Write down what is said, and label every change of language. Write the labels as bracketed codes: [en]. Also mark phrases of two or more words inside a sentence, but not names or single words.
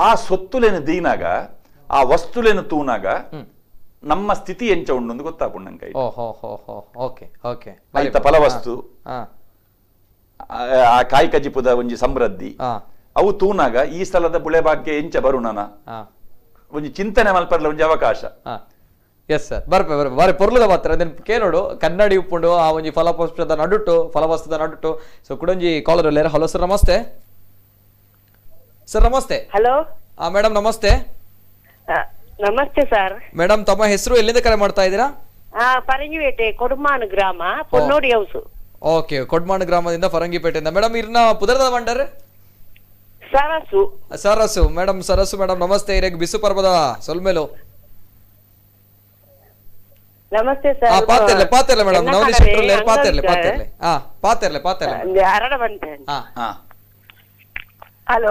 [tcy] ಸೊತ್ತುಲೇನು ದೀನಾಗ ಆ ವಸ್ತುಲೇನು ತೂನಾಗ ನಮ್ಮ ಸ್ಥಿತಿ ಎಂಚ ಉಂಡು ಗೊತ್ತಾಪುಂಡಂಕ ಆಯ್ತ ಫಲವಸ್ತು ಆ ಕಾಯಿ ಕಜಿಪುದ ಒಂಜಿ ಸಮೃದ್ಧಿ ಅವು ತೂನಾಗ ಈ ಸ್ಥಳದ ಬುಳೆ ಭಾಗ್ಯ ಎಂಚ ಬರುಣನ ಒಂಜಿ ಚಿಂತನೆ ಮಲ್ಪರ್ಲ ಒಂಜಿ ಅವಕಾಶ [en] yes sir [tcy] ಬರ್ಪೆ ಪೊರ್ಲುದ ಮಾತ್ರ ಅದನ್ನ ಕೇಳೋಡು ಕನ್ನಡಿ ಉಪ್ಪುಂಡು ಆ ಒಂಜಿ ಫಲಪುಷ್ಪದ ನಡುಟು ಫಲವಸ್ತುದ ನಡುಟು ಸೊ ಕುಡೊಂಜಿ ಕಾಲರ್ ಅಲ್ಲೇರ [en] hello sir [tcy] ನಮಸ್ತೆ ಹಲೋ ಮೇಡಮ್ ನಮಸ್ತೆ ನಮಸ್ತೆ ಸರ್ [kn] ಮೇಡಮ್ ತಮ್ಮ ಹೆಸರು ಎಲ್ಲಿಂದ ಕರೆ ಮಾಡ್ತಾ ಇದ್ದೀರಾ [tcy] ಪರಂಗಿಪೇಟೆ ಕೊಡಮಾನು ಗ್ರಾಮ ಪೊನ್ನೋಡಿ ಹೌಸ್ ಓಕೆ ಕೊಡ್ಮಾನು ಗ್ರಾಮದಿಂದ ಫರಂಗಿಪೇಟೆಯಿಂದ ಮೇಡಮ್ ಇರ್ನ ಪುದರದ ಬಂಡರ್ ಸರಸು ಮೇಡಮ್ ನಮಸ್ತೆ ಇರೇಗ್ ಬಿಸು ಪರ್ಬದ ಸೊಲ್ಮೇಲು ನಮಸ್ತೆ ಸರ್ ಪಾತೆರ್ಲೆ ಮೇಡಮ್ ನವನೀತ್ ಶೆಟ್ರು ಪಾತೆರ್ಲೆ ಅರಡ ಬಂತೆ ಹಲೋ